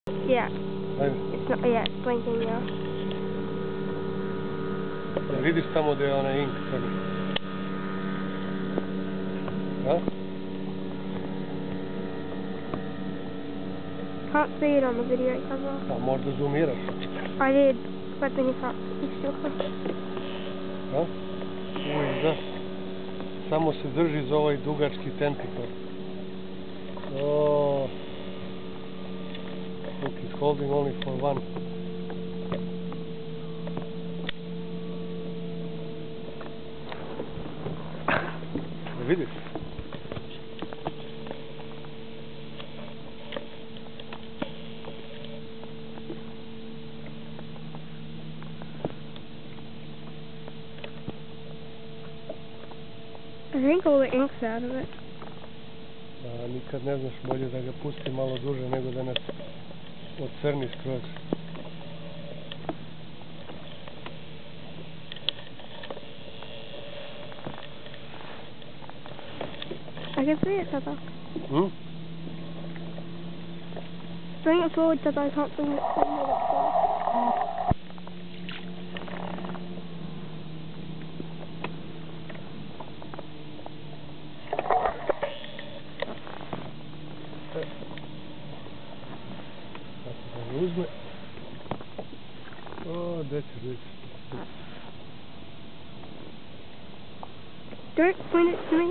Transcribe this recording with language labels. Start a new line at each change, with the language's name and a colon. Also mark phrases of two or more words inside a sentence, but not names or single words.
English: Yeah.
Croatian: Ajde.
English: It's not, yeah, it's blinking now.
Croatian: Ja, vidiš tamo gdje je onaj ink crni? A?
English: Can't see it on the video camera.
Croatian: Pa možda zoomiraš.
English: I did, but then you can't, you still can't.
Croatian: A? Uvijek da. Samo se drži za ovaj dugački tentikl.
English: Oh. Look, it's holding only for one.
Croatian: Da vidiš?
English: I think all the ink's out of it.
Croatian: A, nikad ne znaš, bolje da ga pusti malo duže nego da nas ocrni skroz.
English: I can see it, Tata. Hmm? Bring it forward, Tata. I can't bring it forward.
Croatian: Ako ga ne uzme... O, gdje ćeš vidjeti?
English: Don't point it to me.